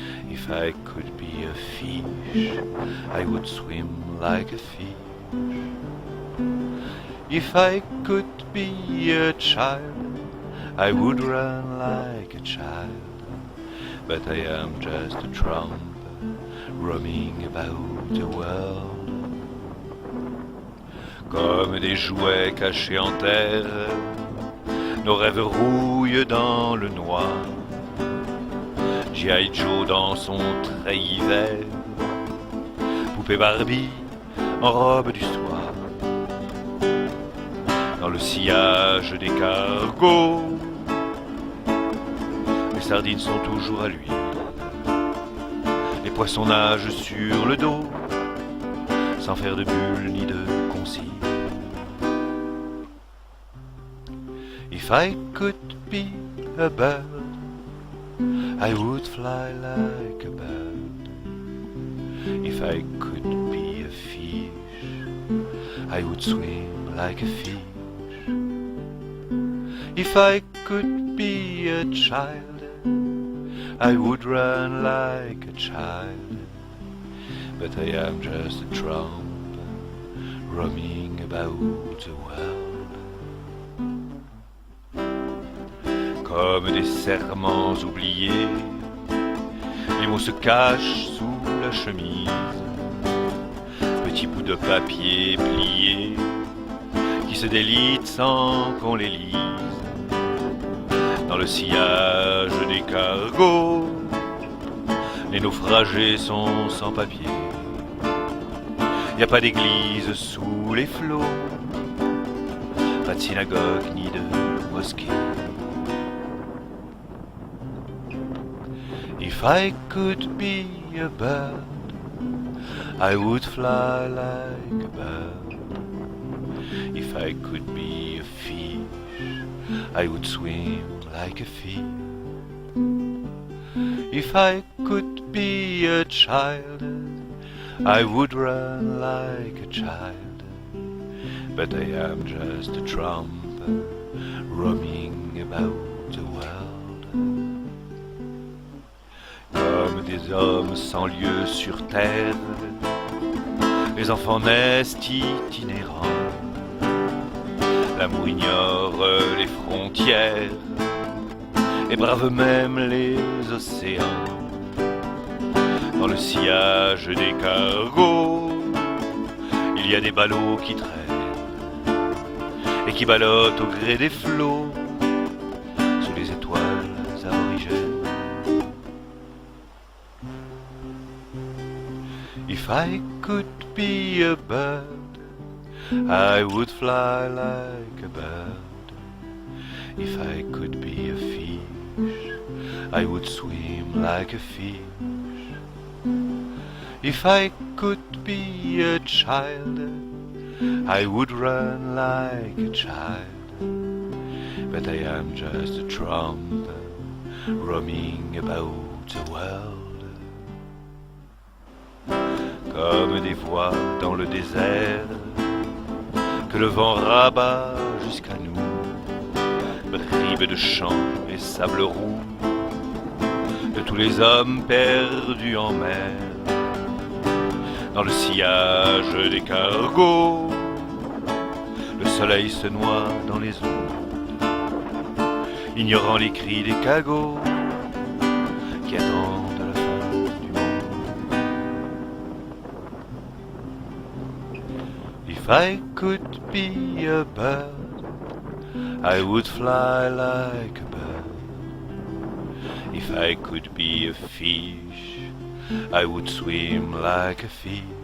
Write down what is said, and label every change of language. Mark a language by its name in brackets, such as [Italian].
[English] If I could be a fish, I would swim like a fish. If I could be a child, I would run like a child. But I am just a tramp, roaming about the world. [French] Comme des jouets cachés en terre, nos rêves rouillent dans le noir. G.I. Joe dans son treillis vert, poupée Barbie en robe du soir. Dans le sillage des cargos, les sardines sont toujours à l'huile. Les poissons nagent sur le dos, sans faire de bulles ni de consigne. [English] If I could be a bird, I would fly like a bird. If I could be a fish, I would swim like a fish. If I could be a child, I would run like a child. But I am just a tramp, roaming about the world. [French] Comme des serments oubliés, les mots se cachent sous la chemise. Petits bouts de papier pliés qui se délitent sans qu'on les lise. Dans le sillage des cargos, les naufragés sont sans papier. Y a pas d'église sous les flots, pas de synagogue ni de mosquée. [English] If I could be a bird, I would fly like a bird. If I could be a fish, I would swim like a fish. If I could be a child, I would run like a child. But I am just a tramp, roaming about the world. [French] Comme des hommes sans lieu sur terre, les enfants naissent itinérants. L'amour ignore les frontières et brave même les océans. Dans le sillage des cargos, il y a des ballots qui traînent et qui ballottent au gré des flots sous les étoiles aborigènes. [English] If I could be a bird, I would fly like a bird. If I could be a fish, I would swim like a fish. If I could be a child, I would run like a child. But I am just a tramp, roaming about the world. [French] Comme des voix dans le désert que le vent rabat jusqu'à nous, bribes de champs et sable roux de tous les hommes perdus en mer. Dans le sillage des cargos, soleil se noie dans les ondes, ignorant les cris des cagots qui attendent la fin du monde. [English] If I could be a bird, I would fly like a bird. If I could be a fish, I would swim like a fish.